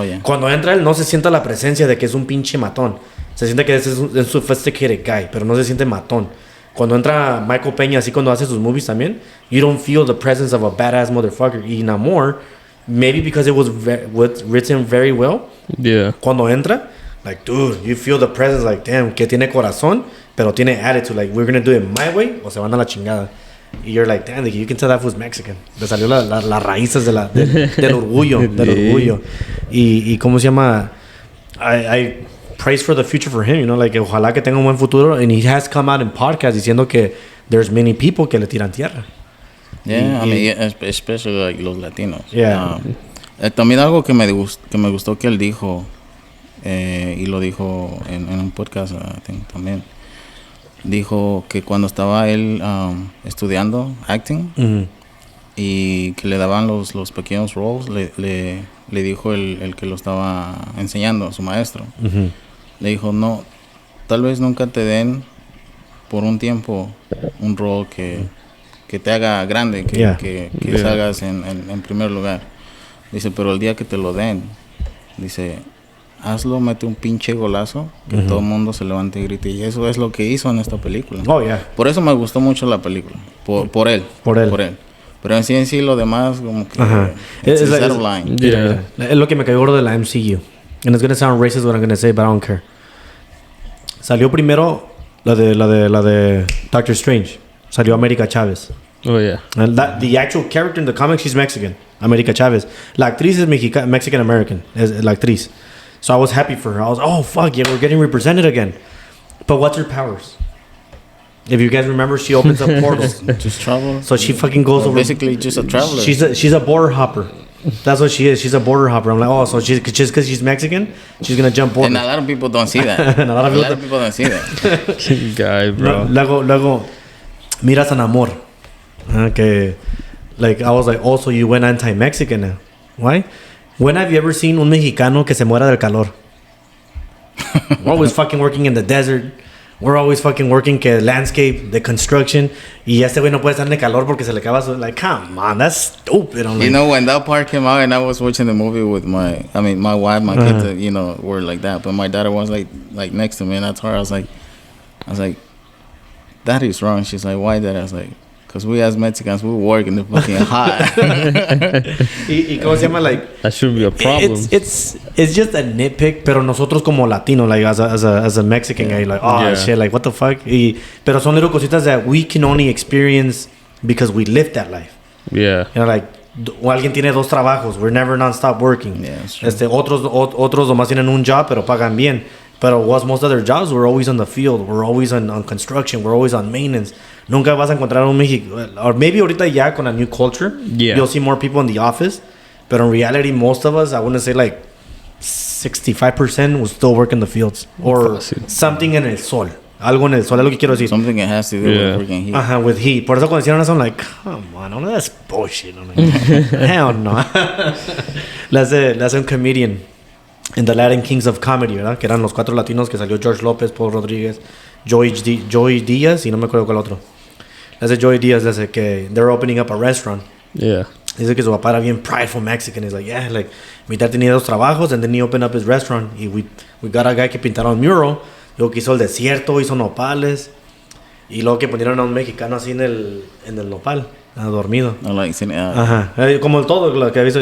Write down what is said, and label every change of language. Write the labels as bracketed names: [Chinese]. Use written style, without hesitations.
[Spanish] Cuando entra él no se siente la presencia de que es un pinche matón, se siente que es un [English] sophisticated guy, [Spanish] pero no se siente matón. Cuando entra Michael Peña, así cuando hace sus [English] movies [Spanish] también, [English] you don't feel the presence of a badass motherfucker. Y Namor, maybe because it was written very well. Yeah. [Spanish] Cuando entra, [English] like, dude, you feel the presence, like, damn, [Spanish] que tiene corazón, pero tiene [English] attitude, like, we're gonna do it my way, [Spanish] o se van a la chingada. [English] Y you're like, damn, you can tell that was Mexican. [Spanish] Le salió las raíces del orgullo, Y ¿cómo se llama? [English] I praise for the future for him, you know, like, [Spanish] ojalá que tenga un buen futuro. [English] And he has come out in podcasts [Spanish] diciendo que [English] there's many people [Spanish] que le tiran tierra. [English] Yeah, I mean, especially like [Spanish] los Latinos. [English] Yeah. [Spanish] También algo que me gustó que él dijo, y lo dijo en un podcast, [English] I think, [Spanish] también. Dijo que cuando estaba él estudiando acting, y que le daban los pequeños roles, le dijo el que lo estaba enseñando, su maestro. Le dijo, no, tal vez nunca te den por un tiempo un rol que te haga grande, que salgas en primer lugar. Dice, pero el día que te lo den, dice, hazlo, mete un pinche golazo, que todo el mundo se levante y grite. Y eso es lo que hizo en esta película. [English] Oh, yeah. [Spanish] Por eso me gustó mucho la película, por él. Pero en sí lo demás como que [English] it's out of line. Yeah. [Spanish] Es lo que me cayó gordo de la MCU. [English] And it's gonna sound racist what I'm gonna say, but I don't care. [Spanish] Salió primero la de Doctor Strange. Salió América Chávez. [English] Oh yeah. And the actual character in the comics, she's Mexican. América Chávez. [Spanish] La actriz es Mexican American. Es la actriz. [English] So I was happy for her. I was, oh fuck yeah, we're getting represented again. But what's her powers? If you guys remember, she opens up portals. Just travel. So she fucking goes over. Basically, just a traveler. She's a border hopper. That's what she is. She's a border hopper. I'm like, oh, so she's just because she's Mexican, she's gonna jump borders. And a lot of people don't see that. And a lot of people don't see that. Guy, bro. [Spanish] Luego, miras an amor. Okay. [English] Like, I was like, oh, so you went anti-Mexican now. Why? When have you ever seen [Spanish] un mexicano que se muera del calor? [English] We're always fucking working in the desert. We're always fucking working [Spanish] que [English] landscape, the construction. [Spanish] Y este güey no puede estar en el calor porque se le acaba su... [English] Like, come on, that's stupid. I'm like, You know, when that part came out and I was watching the movie with my wife, my kids, you know, were like that. But my daughter was like next to me, and I told her, I was like, that is wrong. She's like, why that? I was like, because we as Mexicans, we work in the fucking hot. [Spanish] y cómo se llama, like... [English] That should be a problem. It's just a nitpick, [Spanish] pero nosotros como Latino, [English] like as a Mexican guy, like, oh, shit, like, what the fuck? [Spanish] Pero son [English] little [Spanish] cositas [English] that we can only experience because we lived that life. Yeah. You know, like, [Spanish] alguien tiene dos trabajos. [English] We're never non-stop working. Yeah, that's true. [Spanish] Otros nomás tienen un job, pero pagan bien. [English] But what's most of their jobs? We're always on the field. We're always on construction. We're always on maintenance. [Spanish] Nunca vas a encontrar un México. [English] Or maybe [Spanish] ahorita ya con [English] a new culture, you'll see more people in the office. But in reality, most of us, I wouldn't say like 65% will still work in the fields. Or something [Spanish] en el sol. Algo en el sol, es lo que quiero decir. [English] Something that has to do with working heat. Ajá, with heat. [Spanish] Por eso cuando hicieron eso, [English] I'm like, come on, no, that's bullshit. I'm like, hell no. [Spanish] Le hace un comedian in the Latin Kings of Comedy, ¿verdad? Que eran los 4 latinos que salió George López, Paul Rodríguez, Joey Díaz y no me acuerdo cuál otro. Le hace Joey Díaz, le hace que [English] they're opening up a restaurant. Yeah. [Spanish] Dice que su papá era bien [English] prideful Mexican. He's like, yeah, like, [Spanish] mi dad tenía 2 trabajos [English] and then he opened up his restaurant. [Spanish] Y [English] we got a guy [Spanish] que pintaron un mural. Luego que hizo el desierto, hizo nopales. Y luego que pusieron a un mexicano así en el nopal, dormido. Ajá. Como todo lo que ha visto.